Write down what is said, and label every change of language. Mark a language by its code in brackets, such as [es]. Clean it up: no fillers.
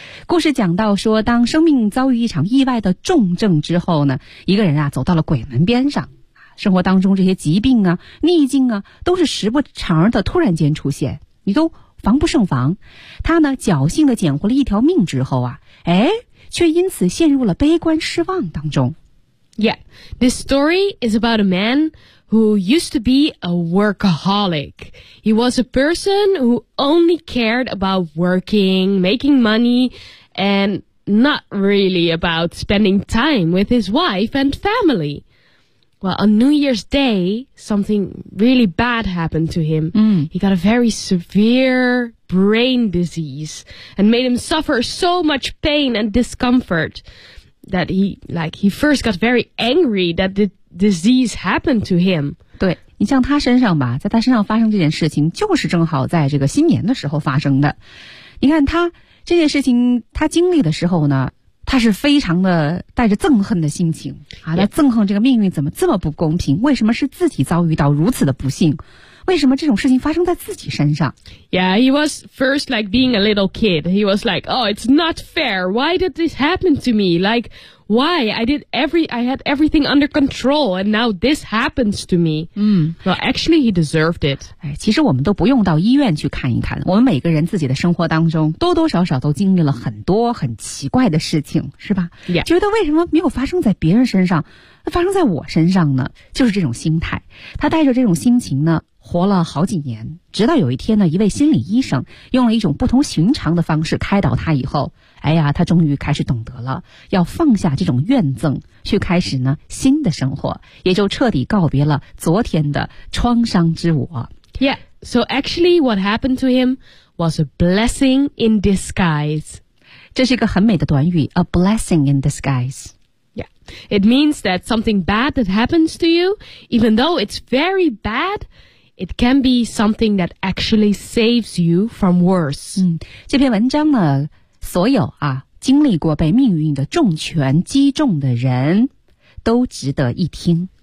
[zh] 故事讲到说，当生命遭遇一场意外的重症之后呢，一个人啊走到了鬼门边上。生活当中这些疾病啊逆境啊都是时不常的突然间出现，你都防不胜防。他呢侥幸的捡回了一条命之后啊，哎，却因此陷入了悲观失望当中。 [en] Yeah, this story is about a man who used to be a workaholic. He was a person who only cared about working, making money, and not really about spending time with his wife and family. Well, on New Year's Day, something really bad happened to him. He got a very severe brain disease and made him suffer so much pain and discomfort that he first got very angry that the disease happened to him. [zh] 对，你像他身上吧，在他身上发生这件事情就是正好在这个新年的时候发生的。你看他这件事情他经历的时候呢，他是非常的带着憎恨的心情啊，他憎恨这个命运怎么这么不公平，为什么是自己遭遇到如此的不幸，为什么这种事情发生在自己身上。 [en] Yeah, he was first like being a little kid. He was like, oh, it's not fair. Why did this happen to me? Like, why? I had everything under control and now this happens to me. Well, actually, he deserved it. [zh] 其实我们都不用到医院去看一看，我们每个人自己的生活当中多多少少都经历了很多很奇怪的事情，是吧？ [en] Yeah. [zh] 觉得为什么没有发生在别人身上，发生在我身上呢？就是这种心态。他带着这种心情呢活了好几年，直到有一天呢，一位心理医生用了一种不同寻常的方式开导他以后，哎呀，他终于开始懂得了，要放下这种怨憎，去开始呢新的生活，也就彻底告别了昨天的创伤之我。 [en] Yeah, so actually what happened to him was a blessing in disguise. [zh] 这是一个很美的短语， [en] a blessing in disguise Yeah, it means that something bad that happens to you, even though it's very bad, it can be something that actually saves you from worse. [zh] 这篇文章呢，所有啊，经历过被命运的重拳击中的人，都值得一听。